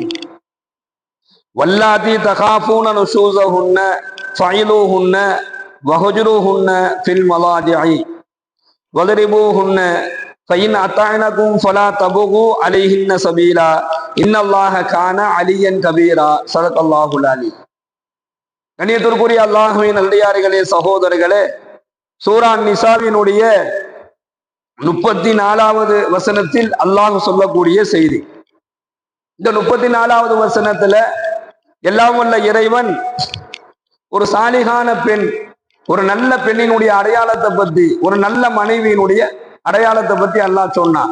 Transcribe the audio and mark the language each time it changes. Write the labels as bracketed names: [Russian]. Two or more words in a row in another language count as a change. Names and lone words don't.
[Arabic] واللاتي تخافون نشوزهن فعظوهن وهجروهن في المضاجع واضربوهن فإن أطعنكم فلا تبغوا عليهن سبيلا إن الله كان عليا كبيرا. صدق الله العلي. [Tamil] கண்ணியத்திற்குரிய அல்லாஹ்வின் நல்லடியார்களே, சகோதரர்களே, சூரா நிசாவினுடைய 34வது வசனத்தில் அல்லாஹ் சொல்லக்கூடிய செய்தி. இந்த 34வது வசனத்துல எல்லாம் வல்ல இறைவன் ஒரு சாலிகான பெண், ஒரு நல்ல பெண்ணினுடைய அடையாளத்தை பத்தி, ஒரு நல்ல மனைவியினுடைய அடையாளத்தை பத்தி அல்லாஹ் சொன்னான்.